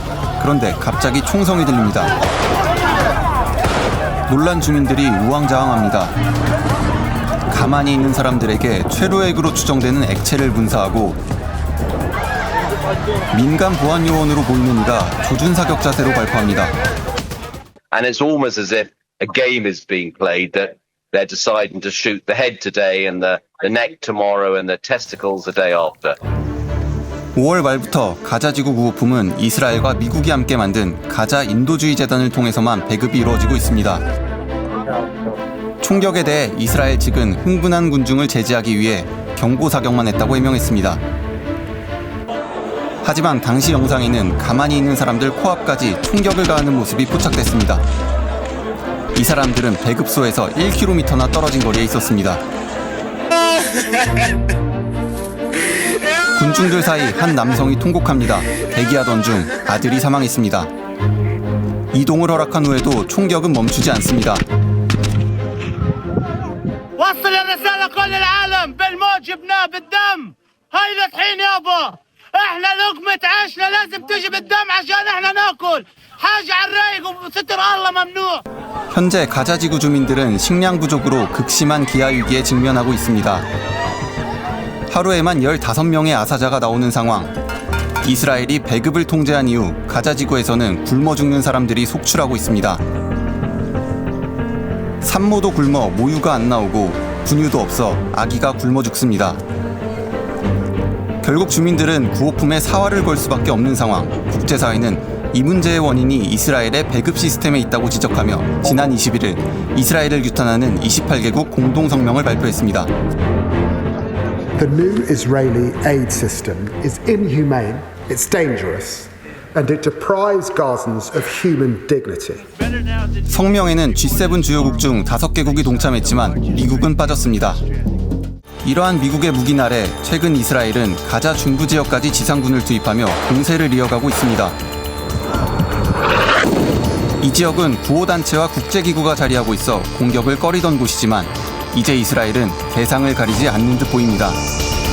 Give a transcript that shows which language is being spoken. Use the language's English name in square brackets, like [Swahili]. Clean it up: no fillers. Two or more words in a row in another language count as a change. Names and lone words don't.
[Korean] 그런데 갑자기 총성이 들립니다. 놀란 주민들이 우왕좌왕합니다. 가만히 있는 사람들에게 최루액으로 추정되는 액체를 분사하고 민간 보안 요원으로 보이는 이가 조준사격 자세로 발포합니다. [English] And it's almost as if a game is being played that they're deciding to shoot the head today and the neck tomorrow and the testicles the day after. [Korean] 5월 말부터 가자지구 구호품은 이스라엘과 미국이 함께 만든 가자 인도주의 재단을 통해서만 배급이 이루어지고 있습니다. 총격에 대해 이스라엘 측은 흥분한 군중을 제지하기 위해 경고 사격만 했다고 해명했습니다. 하지만 당시 영상에는 가만히 있는 사람들 코앞까지 총격을 가하는 모습이 포착됐습니다. 이 사람들은 배급소에서 1km나 떨어진 거리에 있었습니다. 군중들 사이 한 남성이 통곡합니다. 대기하던 중 아들이 사망했습니다. 이동을 허락한 후에도 총격은 멈추지 않습니다. [Arabic] وصل الرسالة كل العالم بالموت جبناه بالدم هاي الطحين يابا احنا لقمة عيشنا لازم تجي بالدم عشان احنا ناكل حاجة على الرايق وستر الله ممنوع. [Korean] 현재 가자지구 주민들은 식량 부족으로 극심한 기아 위기에 직면하고 있습니다. 하루에만 15명의 아사자가 나오는 상황. 이스라엘이 배급을 통제한 이후 가자지구에서는 굶어 죽는 사람들이 속출하고 있습니다. 산모도 굶어 모유가 안 나오고 분유도 없어 아기가 굶어 죽습니다. 결국 주민들은 구호품에 사활을 걸 수밖에 없는 상황. 국제사회는 이 문제의 원인이 이스라엘의 배급 시스템에 있다고 지적하며 지난 21일 이스라엘을 규탄하는 28개국 공동성명을 발표했습니다. [English] The new Israeli aid system is inhumane, it's dangerous, and it deprives Gazans of human dignity. [Korean] 성명에는 G7 주요국 중 5개국이 동참했지만 미국은 빠졌습니다. 이러한 미국의 묵인 아래 최근 이스라엘은 가자 중부 지역까지 지상군을 투입하며 공세를 이어가고 있습니다. 이 지역은 구호단체와 국제기구가 자리하고 있어 공격을 꺼리던 곳이지만 이제 이스라엘은 대상을 가리지 않는 듯 보입니다.